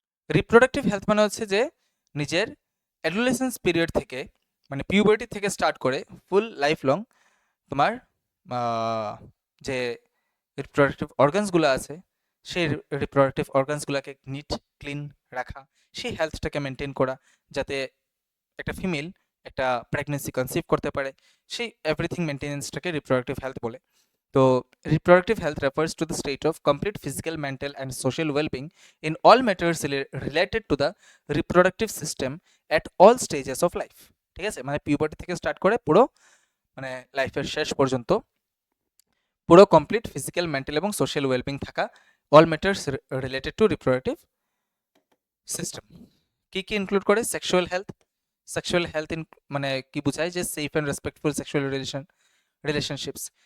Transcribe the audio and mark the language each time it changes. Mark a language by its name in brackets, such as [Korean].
[Bangla] Reproductive health মানে হচ্ছে যে নিজের অ্যাডোলেসেন্স পিরিয়ড থেকে মানে পিউবার্টি থেকে স্টার্ট করে ফুল লাইফ লং তোমার যে রিপ্রোডাক্টিভ অর্গানসগুলো আছে সেই রিপ্রোডাক্টিভ অর্গানসগুলোকে নিট ক্লিন রাখা, সেই হেলথটাকে মেনটেন করা, যাতে একটা ফিমেল একটা প্রেগনেন্সি কনসিভ করতে পারে, সেই এভরিথিং মেনটেনেন্সটাকে রিপ্রোডাক্টিভ হেলথ বলে। [English] তো reproductive health refers to the state of complete physical, mental, and social well-being in all matters related to the reproductive system at all stages of life. [Bangla] ঠিক আছে, মানে puberty থেকে start করে পুরো মানে লাইফের শেষ পর্যন্ত পুরো কমপ্লিট ফিজিক্যাল, মেন্টাল এবং সোশ্যাল ওয়েলবিং থাকা, [English] All matters related to reproductive system. [Bangla] কি কি ইনক্লুড করে? Sexual health. সেক্সুয়াল হেলথ মানে কি বোঝায়? যে [English] Safe and respectful sexual relationships.